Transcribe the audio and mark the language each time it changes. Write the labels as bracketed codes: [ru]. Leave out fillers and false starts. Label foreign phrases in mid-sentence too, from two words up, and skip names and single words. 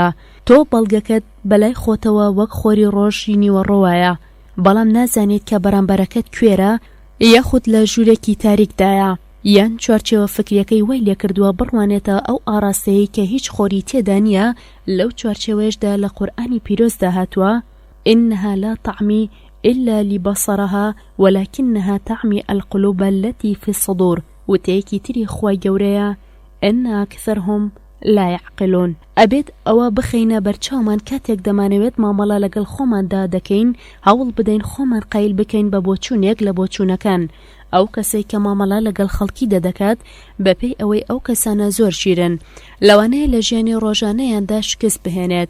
[ckb] تۆ بەڵگەکەت بەلای خۆتەوە وەک خۆری ڕۆژی نیوەڕۆوایە، بەڵام نازانیت کە بەرامبەرەکەت کوێرە یاخود لە ژوورێکی تاریکدایە یان چوارچێوە فکریەکەی وای لێکردووە بڕوانێتە ئەو ئاراستەیەی کە هیچ خۆری تێدا نییە. لەو چوارچێوەیەشدا لە قورئانی پیرۆزدا هاتووە [ar] إنها لا تعمي إلا لبصرها ولكنها تعمي القلوب التي في الصدور. [ckb] وتەیەکی تری خوای گەورەیە [ar] إن أكثرهم لا يعقلون. [ckb] ئەبێت ئەوە بخەینە بەرچاومان کاتێک دەمانەوێت مامەڵە لەگەڵ خۆماندا دەکەین، هەوڵ بدەین خۆمان قایل بکەین بە بۆچوونێک لە بۆچوونەکان. ئەو کەسەی کە مامەڵە لەگەڵ خەڵکی دەدەکات بەپێی ئەوەی ئەو کەسانە زۆر شیرن، لەوانەیە لە ژیانی ڕۆژانەیاندا شکست بهێنێت.